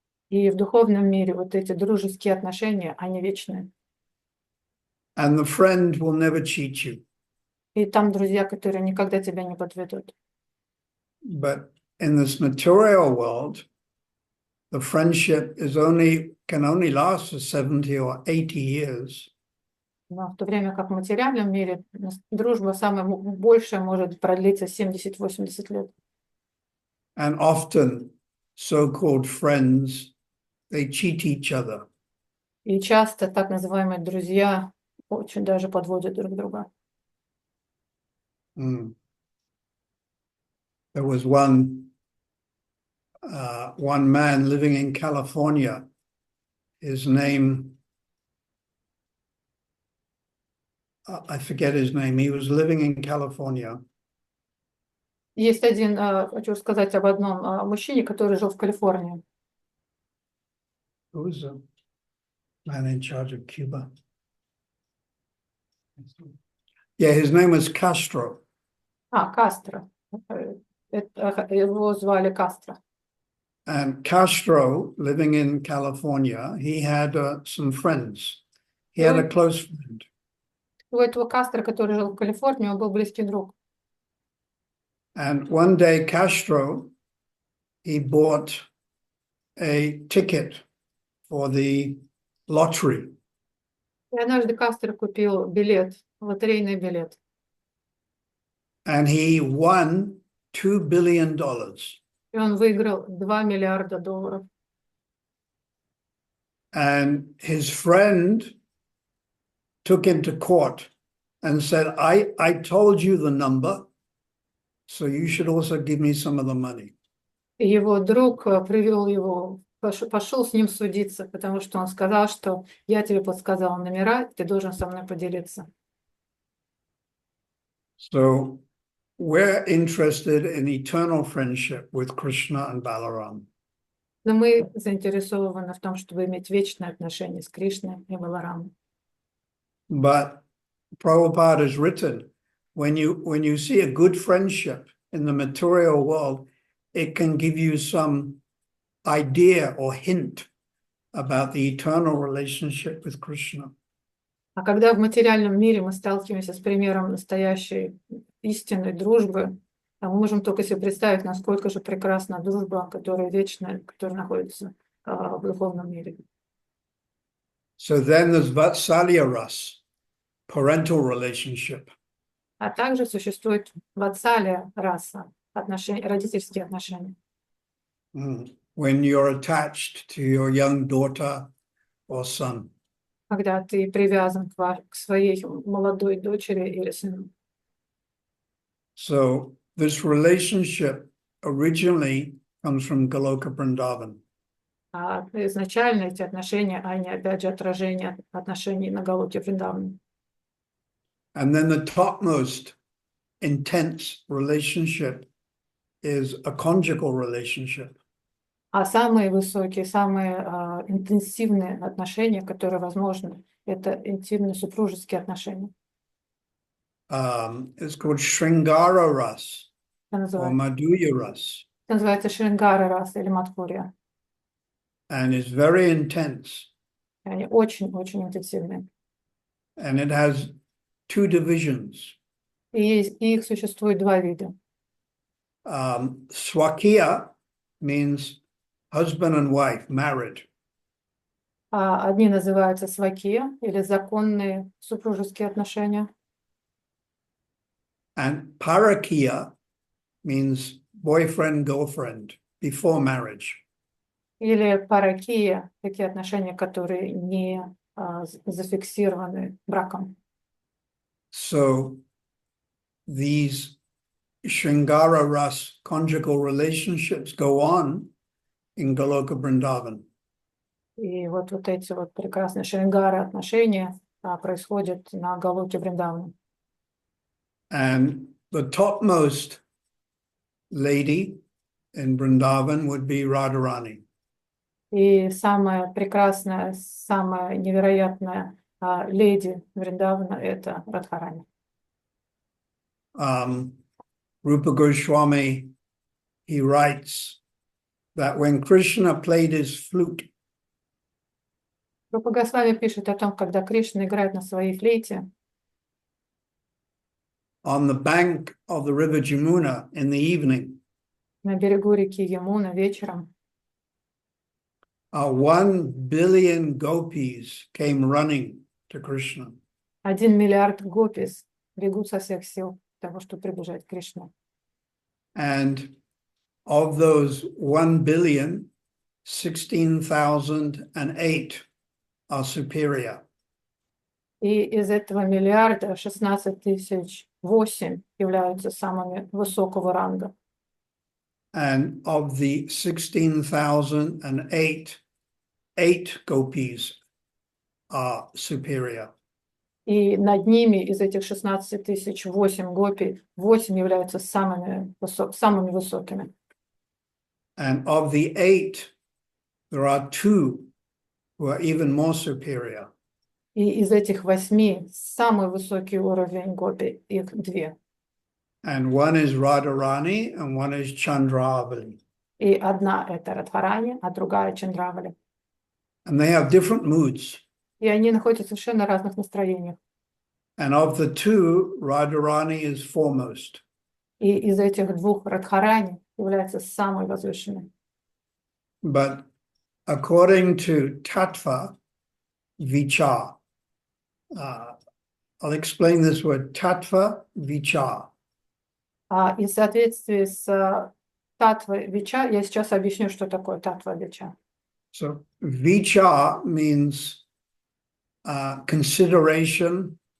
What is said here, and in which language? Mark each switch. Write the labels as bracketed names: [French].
[Russian] И в духовном мире вот эти дружеские отношения, они вечные. [English] And the friend will never cheat you. [Russian] И там друзья, которые никогда тебя не подведут. [English] But in this material world, the friendship can only last for 70 or 80 years. [Russian] Но в то время как в материальном мире дружба самая большая может продлиться 70-80 лет. [English] And often so-called friends, they cheat each other. [Russian] И часто так называемые друзья очень даже подводят друг друга. [English] There was one man living in California. His name, I forget his name. He was living in California. [Russian] Есть один, хочу сказать об одном мужчине, который жил в Калифорнии. [English] Who was the man in charge of Cuba? Yeah, his name was Castro. [Russian] Кастро. Его звали Кастро. [English] And Castro, living in California, he had some friends. He had a close friend. [Russian] У этого Кастро, который жил в Калифорнии, он был близкий друг. [English] And one day Castro, he bought a ticket for the lottery. [Russian] И однажды Кастро купил билет, лотерейный билет. [English] And he won $2 billion. [Russian] И он выиграл $2 миллиарда. [English] And his friend took him to court and said, I told you the number, so you should also give me some of the money. [Russian] И его друг привел его, пошел с ним судиться, потому что он сказал, что я тебе подсказал номера, ты должен со мной поделиться. [English] So we're interested in eternal friendship with Krishna and Balaram. [Russian] Но мы заинтересованы в том, чтобы иметь вечные отношения с Кришной и Баларамом. [English] But Prabhupada has written, when you see a good friendship in the material world, it can give you some idea or hint about the eternal relationship with Krishna. [Russian] А когда в материальном мире мы сталкиваемся с примером настоящей истинной дружбы, мы можем только себе представить, насколько же прекрасна дружба, которая вечная, которая находится в духовном мире. [English] So then there's Vatsalya Ras, parental relationship. [Russian] А также существует ватсалия раса, родительские отношения. [English] When you're attached to your young daughter or son. [Russian] Когда ты привязан к своей молодой дочери или сыну. [English] So this relationship originally comes from Goloka Vrindavan. [Russian] А изначально эти отношения, они опять же отражение отношений на Галоке Вриндаване. [English] And then the topmost intense relationship is a conjugal relationship. [Russian] А самые высокие, самые интенсивные отношения, которые возможны, это интимные супружеские отношения. [English] It's called Shringara Ras or Madhurya Ras. [Russian] Это называется Шрингара раса или Мадхурья. [English] And it's very intense. [Russian] Они очень-очень интенсивные. [English] And it has two divisions. [Russian] И их существует два вида. [English] Swakiya means husband and wife, married. [Russian] Одни называются свакия или законные супружеские отношения. [English] And parakiya means boyfriend, girlfriend, before marriage. [Russian] Или паракия, такие отношения, которые не зафиксированы браком. [English] So these Shringara Ras conjugal relationships go on in Goloka Vrindavan. [Russian] И вот эти вот прекрасные шрингары отношения происходят на Галоке Вриндавана. [English] And the topmost lady in Vrindavan would be Radharani. [Russian] И самая прекрасная, самая невероятная леди Вриндавана – это Радхарани. [English] Rupa Goswami, he writes that when Krishna played his flute, [Russian] Рупа Госвами пишет о том, когда Кришна играет на своей флейте [English] on the bank of the river Jamuna in the evening, [Russian] на берегу реки Ямуна вечером, [English] 1 billion gopis came running to Krishna. [Russian] 1 миллиард гопис бегут со всех сил для того, чтобы прибежать к Кришне. [English] And of those 1 billion, 16,008 are superior. [Russian] И из этого миллиарда 16 008 являются самыми высокого ранга. [English] And of the 16,008, 8 gopis are superior. [Russian] И над ними из этих 16 008 гопи 8 являются самыми высокими. [English] And of the 8, there are 2 who are even more superior. [Russian] И из этих 8 самый высокий уровень гопи, их 2. [English] And one is Radharani and one is Chandravali. [Russian] И одна это Радхарани, а другая Чандравали. [English] And they have different moods. [Russian] И они находятся в совершенно разных настроениях. [English] And of the two, Radharani is foremost. [Russian] И из этих двух Радхарани является самой возвышенной. [English] But according to Tattva Vichar, I'll explain this word, Tattva Vichar. [Russian] И в соответствии с Татва Вича, я сейчас объясню, что такое Татва Вича. [English] So Vichar means consideration.